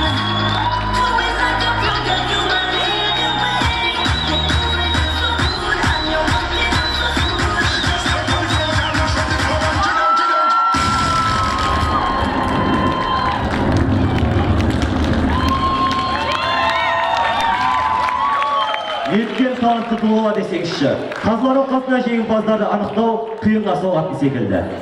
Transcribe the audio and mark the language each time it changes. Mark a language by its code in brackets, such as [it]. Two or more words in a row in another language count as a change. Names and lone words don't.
[en] Do it like a pro, girl, you are leading way. You're doing it so good and you're working out so smooth. [kk] Неткен талантты тұлға десеңізші, қазылар алқасында жеңімпаздарды анықтау қиынға соғатын секілді.